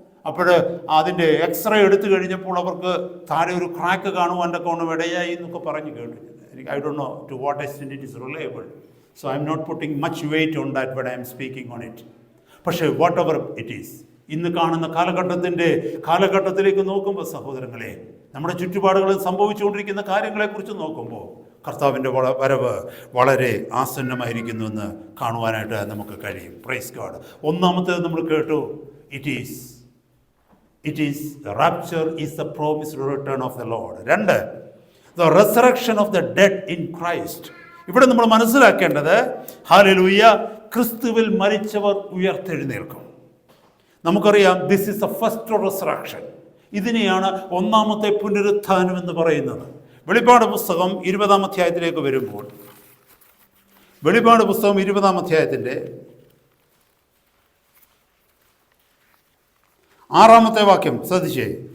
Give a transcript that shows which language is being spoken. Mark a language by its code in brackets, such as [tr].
[ml] അപ്പോൾ അതിൻ്റെ എക്സ്റേ എടുത്തു കഴിഞ്ഞപ്പോൾ അവർക്ക് താഴെ ഒരു ക്രാക്ക് കാണുവാൻ്റെ കോണം ഇടയായി എന്നൊക്കെ പറഞ്ഞു കേട്ടു. [en] I don't know to what extent it is reliable. So I'm not putting much weight on that, but I am speaking on it. [ml] പക്ഷേ [en] whatever it is, [ml] ഇന്ന് കാണുന്ന കാലഘട്ടത്തിലേക്ക് നോക്കുമ്പോൾ സഹോദരങ്ങളെ, നമ്മുടെ ചുറ്റുപാടുകളിൽ സംഭവിച്ചുകൊണ്ടിരിക്കുന്ന കാര്യങ്ങളെക്കുറിച്ച് നോക്കുമ്പോൾ കർത്താവിൻ്റെ വരവ് വളരെ ആസന്നമായിരിക്കുന്നു എന്ന് കാണുവാനായിട്ട് നമുക്ക് കഴിയും. Praise God. ഒന്നാമത്തേത് നമ്മൾ കേട്ടു, [en] it is the rapture is the promised return of the Lord. രണ്ട്, the resurrection of the dead in Christ. [ml] ഇവിടെ നമ്മൾ മനസ്സിലാക്കേണ്ടത്, ഹല്ലേലൂയ, ക്രിസ്തുവിൽ മരിച്ചവർ ഉയർത്തെഴുന്നേൽക്കും. നമുക്കറിയാം, [en] This is the first resurrection. [ml] ഇതിനെയാണ് ഒന്നാമത്തെ പുനരുത്ഥാനം എന്ന് പറയുന്നത്. വെളിപ്പാട് പുസ്തകം 20-ാം അധ്യായത്തിലേക്ക് വരുമ്പോൾ, വെളിപ്പാട് പുസ്തകം 20-ാം അധ്യായത്തിൻ്റെ 6-ാമത്തെ വാക്യം ശ്രദ്ധിച്ചേ.